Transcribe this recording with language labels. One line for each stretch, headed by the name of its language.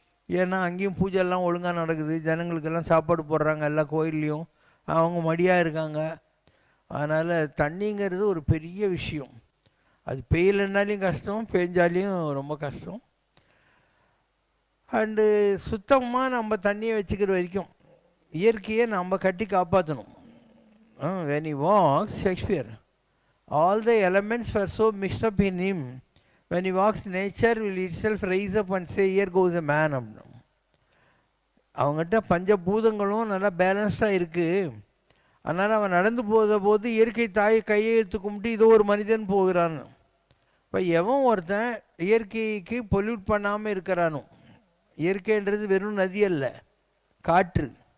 Tamil: ஏன்னா அங்கேயும் பூஜைலாம் ஒழுங்காக நடக்குது, ஜனங்களுக்கெல்லாம் சாப்பாடு போடுறாங்க எல்லா கோயில்லையும், அவங்க மடியாக இருக்காங்க. அதனால் தண்ணிங்கிறது ஒரு பெரிய விஷயம். அது பெய்யலைன்னாலையும் கஷ்டம், பெஞ்சாலையும் ரொம்ப கஷ்டம். அண்டு சுத்தமாக நம்ம தண்ணியை வச்சுக்கிற வரைக்கும் இயற்கையை நம்ம கட்டி காப்பாற்றணும்.
English: when he walks, Shakespeare, all the elements were so mixed up in him. When he walks, nature will itself rise up and say, here goes a man.
Tamil: அப்படின்னும். அவங்ககிட்ட பஞ்சபூதங்களும் நல்லா பேலன்ஸ்டாக இருக்குது. அதனால் அவன் நடந்து போது இயற்கை தாயை கையை எடுத்து கும்பிட்டு இதோ ஒரு மனிதன் போகிறான்னு. இப்போ எவன் ஒருத்தன் இயற்கைக்கு பொல்யூட் பண்ணாமல் இருக்கிறானோ, இயற்கைன்றது வெறும் நதி அல்ல, காற்று.